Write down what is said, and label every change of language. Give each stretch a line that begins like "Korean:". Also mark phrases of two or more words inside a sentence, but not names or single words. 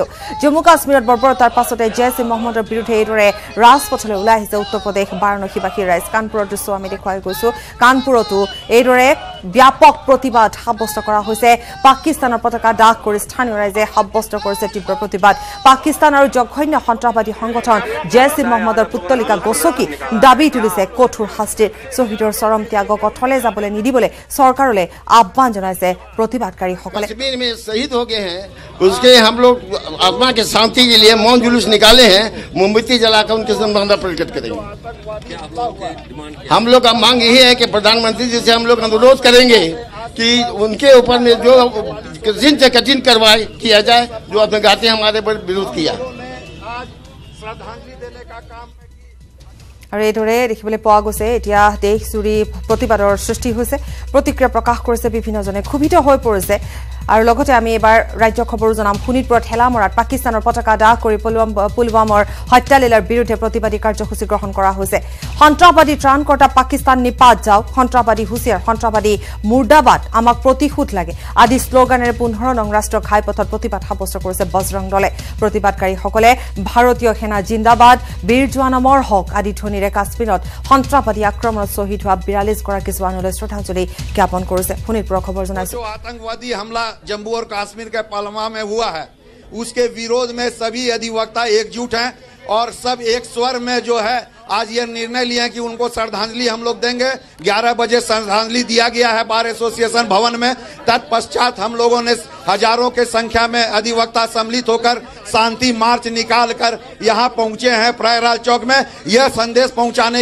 Assamese: জম্মু কাশ্মীৰত বৰ্বৰতাৰ পাছতে জেএছ মহম্মদৰ বিৰুদ্ধে এইদৰে ৰাজপথলৈ ওলাই আহিছে উত্তৰ প্ৰদেশ বাৰাণসীবাসীৰ ৰাইজ কানপুৰৰ দৃশ্য আমি দেখুৱাই গৈছো কানপুৰতো এইদৰে ব্যাপক প্ৰতিবাদ সাব্যস্ত কৰা হৈছে পাকিস্তানৰ পতাকা দাহ কৰি স্থানীয় ৰাইজে সাব্যস্ত কৰিছে তীব্ৰ প্ৰতিবাদ পাকিস্তান আৰু জঘন্য সন্ত্ৰাসবাদী সংগঠন জেএছ মহম্মদৰ পুতলিকা গছকি দাবী তুলিছে কঠোৰ শাস্তিৰ শ্বহীদৰ চৰম ত্যাগক অথলে যাবলৈ নিদিবলৈ চৰকাৰলৈ আহ্বান জনাইছে প্ৰতিবাদকাৰীসকলে
Hindi: कश्मीर में शहीद हो गए हैं उसके हम लोग आत्मा के शांति के लिए मौन जुलूस निकाले हैं मोमबत्ती जलाकर उनके संबंध प्रकट करेंगे हम लोग का मांग यही है कि प्रधानमंत्री जी से हम लोग अनुरोध करेंगे कि उनके ऊपर में जो कठिन से कठिन कार्रवाई किया जाए जो आत्मघाती हमारे पर विरोध किया
Assamese: আৰু এইদৰে দেখিবলৈ পোৱা গৈছে এতিয়া দেশ জুৰি প্ৰতিবাদৰ সৃষ্টি হৈছে প্ৰতিক্ৰিয়া প্ৰকাশ কৰিছে বিভিন্নজনে ক্ষুভিত হৈ পৰিছে আৰু লগতে আমি এবাৰ ৰাজ্য খবৰ জনাম শোণিতপুৰত হেলা মৰাত পাকিস্তানৰ পতাকা দাহ কৰি পুলৱামাৰ হত্যালীলাৰ বিৰুদ্ধে প্ৰতিবাদী কাৰ্যসূচী গ্ৰহণ কৰা হৈছে সন্ত্ৰাসবাদী ত্ৰাণকৰ্তা পাকিস্তান নিপাত যাওক সন্ত্ৰাসবাদী হুঁচিয়াৰ সন্ত্ৰাসবাদী মুৰ্দাবাদ আমাক প্ৰতিশোধ লাগে আদি শ্লোগানেৰে 15 নং ৰাষ্ট্ৰীয় ঘাইপথত প্ৰতিবাদ সাব্যস্ত কৰিছে বজৰং দলে প্ৰতিবাদকাৰীসকলে ভাৰতীয় সেনা জিন্দাবাদ বীৰ জোৱান অমৰ হক আদি ধ্বনিৰে কাশ্মীৰত সন্ত্ৰাসবাদী আক্ৰমণত শ্বহীদ হোৱা 42 গৰাকী জোৱানলৈ শ্ৰদ্ধাঞ্জলি জ্ঞাপন কৰিছে শোণিতপুৰৰ খবৰ জনাইছে
Hindi: आतंकवादी हमला जम्मू और कश्मीर के पुलवामा में हुआ है उसके विरोध में सभी अधिवक्ता एकजुट हैं और सब एक स्वर में जो है आज ये निर्णय लिया कि उनको श्रद्धांजलि हम लोग देंगे 11 बजे श्रद्धांजलि दिया गया है बार एसोसिएशन भवन में तत्पश्चात हम लोगों ने हजारों के संख्या में अधिवक्ता सम्मिलित होकर शांति मार्च निकाल कर यहाँ पहुंचे हैं प्रयागराज चौक में यह संदेश पहुंचाने